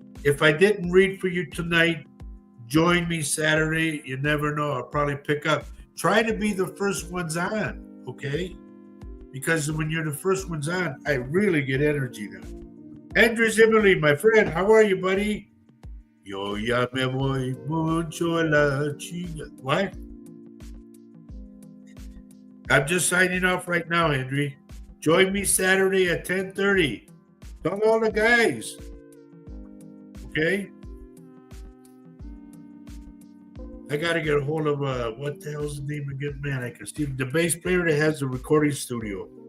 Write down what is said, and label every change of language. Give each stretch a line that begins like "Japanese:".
English: If I didn't read for you tonight, join me Saturday. You never know. I'll probably pick up. Try to be the first ones on, okay? Because when you're the first ones on, I really get energy now. Andrew Zimmerly, my friend, how are you, buddy?
Spanish: Yo ya me voy mucho a la chinga.
English: What? I'm just signing off right now, Andrew. Join me Saturday at 10:30. Tell all the guys. Okay? I got to get a hold of, what the hell's the name again? Man, I can see the bass player that has the recording studio.